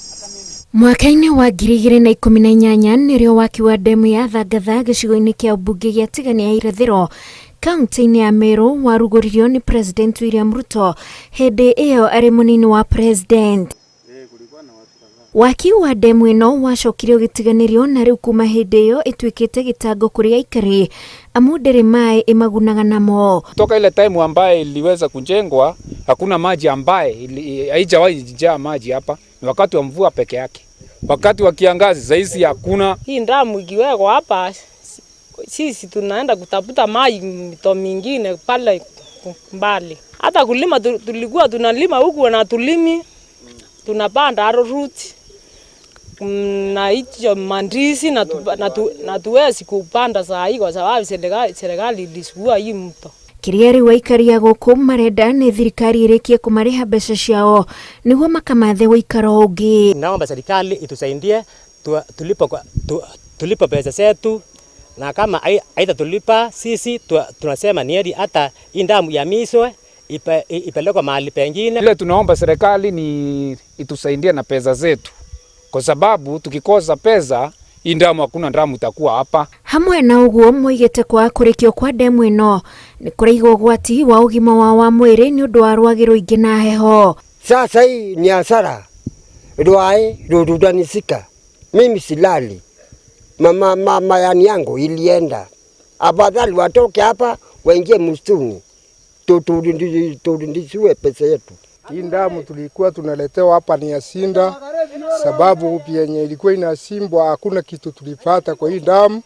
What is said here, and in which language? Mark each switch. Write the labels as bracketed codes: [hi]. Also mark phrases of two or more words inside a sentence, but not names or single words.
[ki] Mwaka-inĩ wa 2018 nĩrĩo waki wa ndemu ya Thangatha gĩcigo-inĩ kĩa mbunge gĩa Tigania ya irathĩro kaunti-inĩ ya Meru warugũririo nĩ President William Ruto hĩndĩ ĩyo arĩ mũnini wa President. Waki wa ndemu ĩno wacokirio gĩtiganĩrio na rĩu kuma hĩndĩ ĩyo ĩtuĩkĩte gĩtango kũria Aikari amu ndĩrĩ maĩ ĩmagunaga namo. [sw] Toka ile time ambaye iliweza kujengwa hakuna maji ambaye haijawahi jaa maji hapa. Ni wakati wa mvua peke yake. Wakati wa kiangazi zaidi hakuna. Hii ndamu ikiwekwa hapa sisi tunaenda kutafuta maji mito mingine pale mbali. Hata kulima tulikuwa tunalima huku na tulimi tunapanda arrowroot na hicho mandizi na tuwezi kupanda saa hii kwa sababu serikali ilisukua hii mto. [ki] Kĩrĩa rĩu Aikari ya gũkũ marenda nĩ thirikari ĩrĩkie kũmarĩha mbeca ciao nĩguo makamathe ũikaro ũngĩ. [sw] Naomba serikali itusaidie tulipe pesa zetu, na kama haitatulipa sisi tunasema ni heri hata ndamu ihamishwe ipelekwe mahali pengine. Ile tunaomba serikali ni itusaidie na pesa zetu, kwa sababu tukikosa pesa ndamu hakuna ndamu itakuwa hapa. [ki] Hamwe na ũguo moigĩte kwa kũrĩkio kwa ndemu ĩno nĩ kũraiga ũgwati wa ũgima wa mwĩrĩ nĩ ũndũ wa rwagĩ rũingĩ na heho. [sw] Sasa hii ni hasara. Rwai rutanisika. Mimi silali. Mama yangu ilienda. Afadhali watoke hapa waingie msituni. Turudishiwe pesa yetu. Hii ndamu tulikuwa tunaletewa hapa ni ya Sinda, sababu yenye ilikuwa inasimbwa hakuna kitu tulipata kwa hii ndamu.